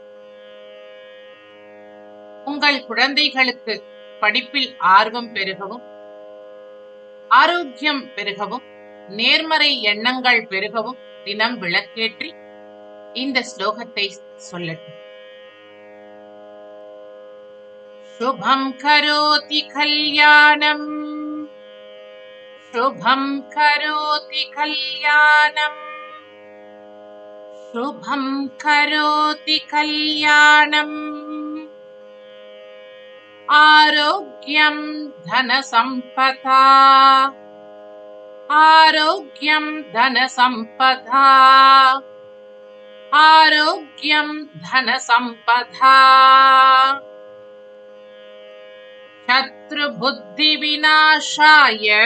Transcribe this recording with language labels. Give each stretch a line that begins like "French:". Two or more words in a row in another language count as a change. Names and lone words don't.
Tamil: உங்கள் குழந்தைகளுக்கு படிப்பில் ஆர்வம் பெருகவும், ஆரோக்கியம் பெருகவும், நேர்மறை எண்ணங்கள் பெருகவும் தினம் விளக்கேற்றி இந்த ஸ்லோகத்தை சொல்லட்டும்.
Sanskrit: शुभं करोति कल्याणम्, शुभं करोति कल्याणम्, शुभं करोति कल्याणम्, आरोग्यं धनसम्पदा, आरोग्यं धनसम्पदा, आरोग्यं धनसम्पदा, शत्रुबुद्धिविनाशाय,